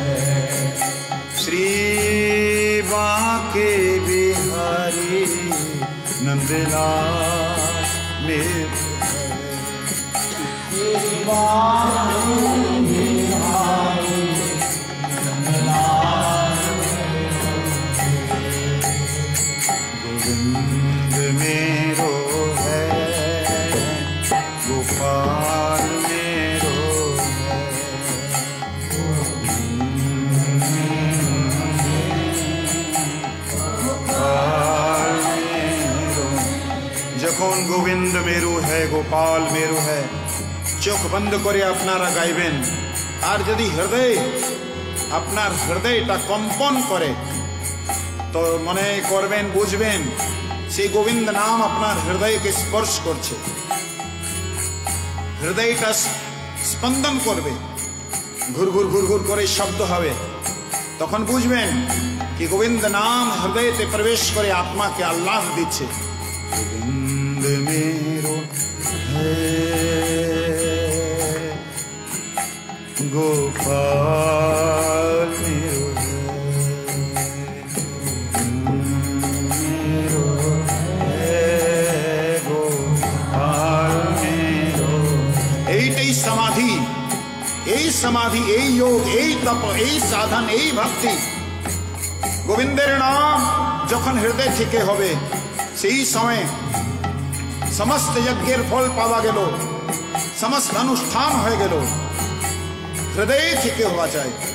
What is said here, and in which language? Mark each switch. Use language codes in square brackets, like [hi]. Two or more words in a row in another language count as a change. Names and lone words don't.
[hi] श्री बांके बिहारी नंदलाल मेरो है। गोविंद मेरो है गोपाल मेरो है। गोपाल मेरो যখন गोविंद मेरो है गोपाल मेरू है [bn] চোখ বন্ধ করে আপনারা গাইবেন। আর যদি হৃদয় আপনার হৃদয়টা কম্পন করে তো মনে করবেন বুঝবেন সেই গোবিন্দ নাম আপনার হৃদয়কে স্পর্শ করছে, হৃদয়টা স্পন্দন করবে, ঘুরঘুর ঘুরঘুর করে শব্দ হবে, তখন বুঝবেন কি গোবিন্দ নাম হৃদয়তে প্রবেশ করে আত্মাকে আহ্লাদ দিচ্ছে। [hi] গোবিন্দ मेरो है गोपाल मेरो है। मेरो है गोपाल मेरो। [bn] এইটাই সমাধি, এই সমাধি, এই যোগ, এই তপ, এই সাধন, এই ভক্তি। গোবিন্দের নাম যখন হৃদয় থেকে হবে সেই সময় সমস্ত যজ্ঞের ফল পাওয়া গেল, সমস্ত অনুষ্ঠান হয়ে গেল, হৃদয় থেকে হওয়া যায়।